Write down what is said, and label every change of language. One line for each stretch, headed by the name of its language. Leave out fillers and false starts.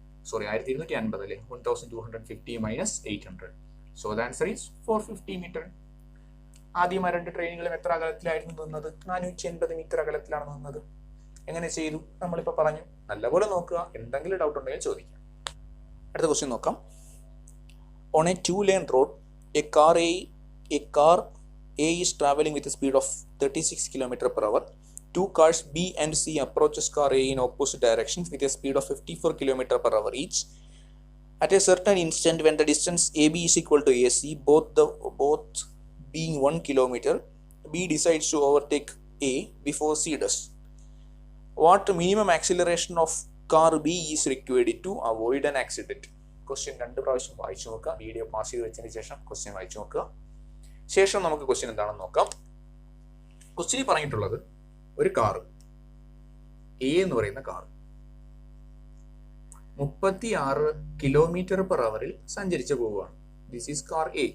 Malayalam: Sorry 1250 അല്ലേ? 1250 minus 800.
English: So the answer is 450 metre.
Malayalam: ആദ്യം ആ 2 ട്രെയിനുകളും എത്ര അകലത്തിലായിരുന്നു നിന്നത്? 480 മീറ്റർ അകലത്തിലാണ് നിന്നത്. എങ്ങനെ ചെയ്തു? നമ്മളിപ്പോൾ പറഞ്ഞു. നല്ലപോലെ നോക്കുക, എന്തെങ്കിലും ഡൗട്ട് ഉണ്ടെങ്കിൽ ചോദിക്കാം. അടുത്ത ക്വസ്റ്റ്യൻ നോക്കാം.
English: On a 2-lane road, a car A is traveling with a speed of 36 km/h. Two cars B and C approaches car A in opposite directions with a speed of 54 km/h each. At a certain instant, when the distance AB is equal to AC, both being 1 kilometer, B decides to overtake A before C does. What minimum acceleration of car B is required to avoid an accident?
Malayalam: Question 2 പ്രാവശ്യം വായിച്ചു നോക്കുക. Video pass ചെയ്ത് വെച്ചതിന് ശേഷം question വായിച്ചു നോക്കുക. ശേഷം നമുക്ക് ക്വസ്റ്റ്യൻ എന്താണെന്ന് നോക്കാം. ക്വസ്റ്റ്യനിൽ പറഞ്ഞിട്ടുള്ളത് ഒരു കാറ് എ എന്ന് പറയുന്ന കാർ 36 km/h സഞ്ചരിച്ചു പോവുകയാണ്.
English: This is car A.